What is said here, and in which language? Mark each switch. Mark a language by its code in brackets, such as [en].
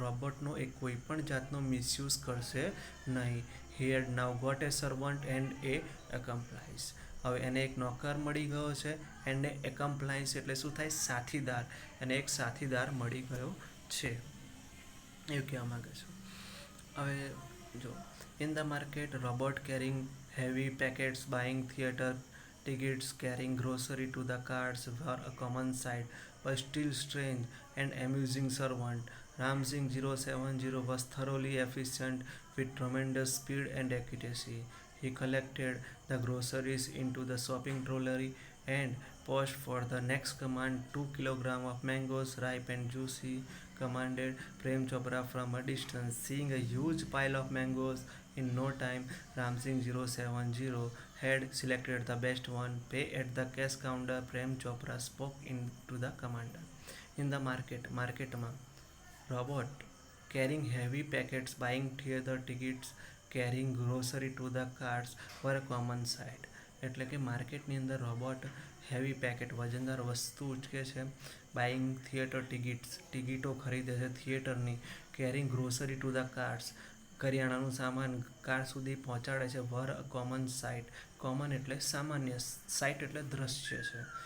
[gu] રોબોટનો એ કોઈ પણ જાતનો મિસયુઝ કરશે નહીં. [en] He had now got a servant and a accomplice. [gu] હવે એને એક નોકર મળી ગયો છે [en] and a accomplice [gu] એટલે શું થાય? સાથીદાર. એને એક સાથીદાર મળી ગયો છે એવું કહેવા માંગે છે. હવે જો [en] in the market, robot carrying heavy packets, buying theater tickets, carrying grocery to the cars were a common sight, but still strange and amusing servant. Ramsing 070 was thoroughly efficient with tremendous speed and accuracy. He collected the groceries into the shopping trolley and paused for the next command. 2 kilograms of mangoes, ripe and juicy, commanded Prem Chopra from a distance. Seeing a huge pile of mangoes, in no time, Ramsing 070 had selected the best one. Pay at the cash counter, Prem Chopra spoke into the commander. In the marketમાં robot carrying heavy packets, buying theater tickets, carrying grocery to the cars were a common sight. [gu] એટલે કે માર્કેટની અંદર robot heavy packet વજનદાર વસ્તુ ઉચકે છે, buying theatre ટિકિટો ખરીદે છે થિયેટરની, [en] carrying grocery to the cars [gu] કરિયાણાનું સામાન કાર સુધી પહોંચાડે છે. [en] Where a common sight. [gu] કોમન એટલે સામાન્ય, સાઇટ એટલે દ્રશ્ય છે.